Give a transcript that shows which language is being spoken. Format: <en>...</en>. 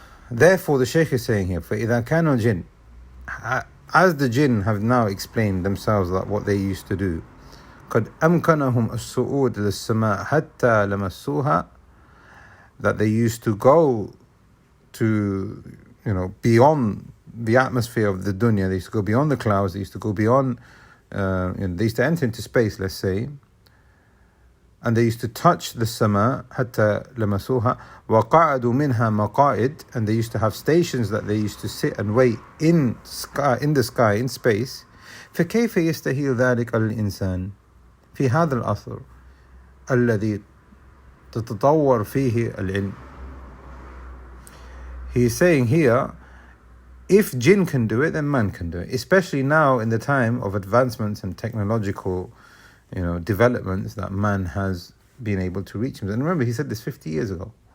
<en>Therefore, the Shaykh is saying here, فَإِذَا كَانَ الْجِنُّ, as the jinn have now explained themselves that what they used to do, قَدْ أَمْكَنَهُمْ الصُّعُودِ لِلسَّمَاءِ حَتَّى لَمَسُّوهَا, that they used to go to, beyond the atmosphere of the dunya. They used to go beyond the clouds, they used to go beyond, they used to enter into space, let's say, and they used to touch the sama, حَتَّى لَمَسُوهَا وَقَعَدُوا مِنْهَا مَقَائِدْ, and they used to have stations that they used to sit and wait in the sky, in space.</en> <ar>فَكَيْفَ يَسْتَهِيلُ ذَلِكَ الْإِنسَانِ في هذا العصر الذي تتطور فيه العلم.</ar> <en>He is saying here, if jinn can do it, then man can do it. Especially now in the time of advancements and technological developments that man has been able to reach him. And remember, he said this 50 years ago.</en>